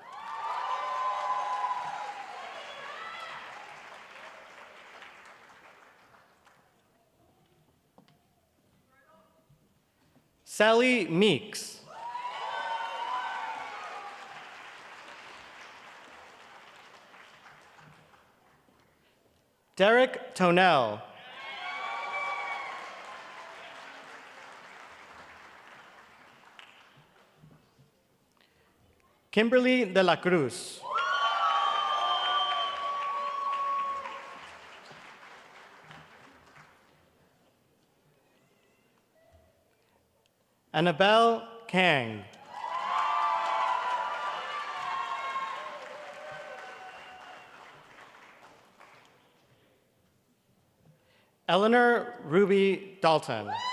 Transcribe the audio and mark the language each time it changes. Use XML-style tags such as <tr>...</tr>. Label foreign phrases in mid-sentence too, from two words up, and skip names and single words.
<en>Sally Meeks. Derek Tonell. Kimberly de la Cruz. Annabelle Kang. Eleanor Ruby Dalton.</en>